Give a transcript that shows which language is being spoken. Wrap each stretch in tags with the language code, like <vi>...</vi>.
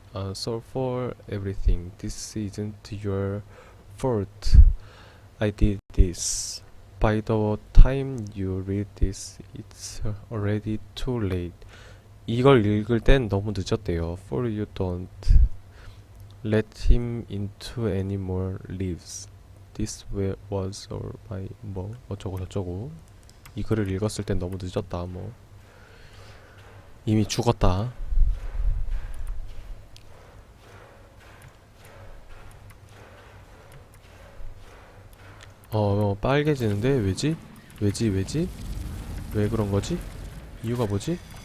<en>I'm sorry for everything. This isn't your fault. I did this. By the time you read this, it's already too late.</en> <ko>이걸 읽을 땐 너무 늦었대요.</ko> <en>For you don't let him into any more lives. This was all my</en> <ko>어쩌고 저쩌고. 이 글을 읽었을 땐 너무 늦었다. 뭐 이미 죽었다. 빨개지는데 왜지? 왜지? 왜 그런 거지? 이유가 뭐지?</ko>